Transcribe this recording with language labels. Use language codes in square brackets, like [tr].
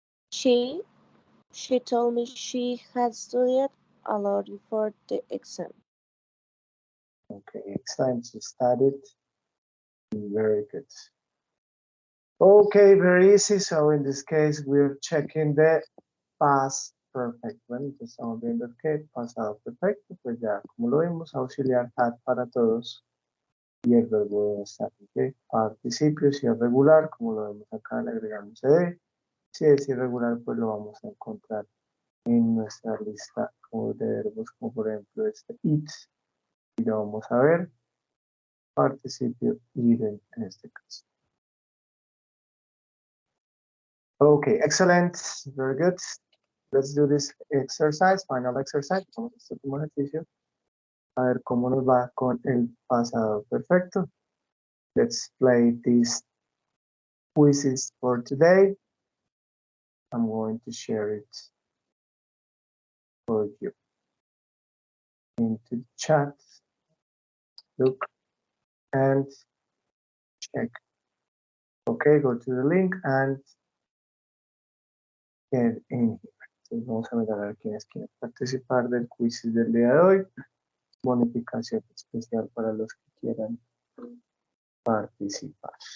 [en] She told me she had studied a lot before the exam. Okay, excellent. She studied. Very good. Okay, very easy. So in this case, we're checking the past perfect. [es] Bueno, entonces estamos viendo que pasado perfecto, pues ya como lo vimos, auxiliar had para todos y el verbo debe estar. ¿Okay? Participio, si es regular, como lo vemos acá, le agregamos ed. Si es irregular, pues lo vamos a encontrar en nuestra lista de verbos, como por ejemplo este it. Y lo vamos a ver. Participio even en este caso. [en] Okay, excellent. Very good. Let's do this exercise, final exercise. [es] Vamos a hacer un ejercicio. A ver cómo nos va con el pasado perfecto. [en] Let's play these quizzes for today. I'm going to share it for you into the chat. Look and check. Okay, go to the link and get in here. [es] Entonces vamos a mirar a ver quiénes quieren participar del quiz del día de hoy. Bonificación especial para los que quieran participar.